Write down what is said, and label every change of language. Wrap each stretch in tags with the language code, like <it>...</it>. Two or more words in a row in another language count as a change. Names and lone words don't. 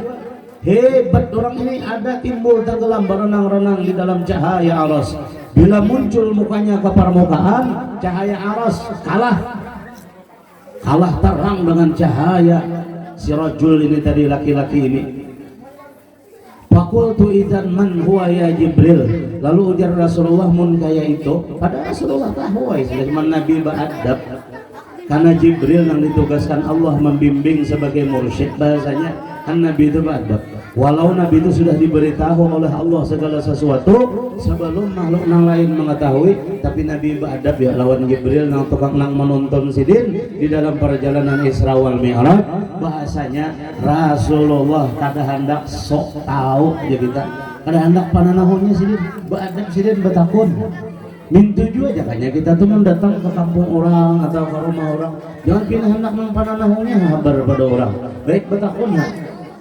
<id>Hebat orang ini, ada timbul tenggelam berenang-renang di dalam cahaya aras. Bila muncul mukanya ke permukaan, cahaya aras kalah terang dengan cahaya si rajul ini tadi, laki-laki ini.</id> <ar>فقلت إذن من هو يا جبريل.</ar> <id>Lalu ujar Rasulullah,</id> <bjn>mun kaya itu,</bjn> <id>pada Rasulullah tahu cuma nabi beradab. Karena Jibril yang ditugaskan Allah membimbing sebagai mursyid, bahasanya kan nabi itu beradab. Walau nabi itu sudah diberitahu oleh Allah segala sesuatu sebelum makhluk yang lain mengetahui, tapi nabi beradab ya lawan Jibril yang tukang nang menonton sidin di dalam perjalanan Isra wal Mi'raj. Bahasanya Rasulullah kada hendak sok tahu aja kita, kada hendak pananahunya sidin, beradab sidin betakun. Mintu juga aja kayaknya kita tuh mendatang ke kampung orang atau ke rumah orang, jangan pilih hendak mempananahunya habar pada orang, baik betakun ya.</id>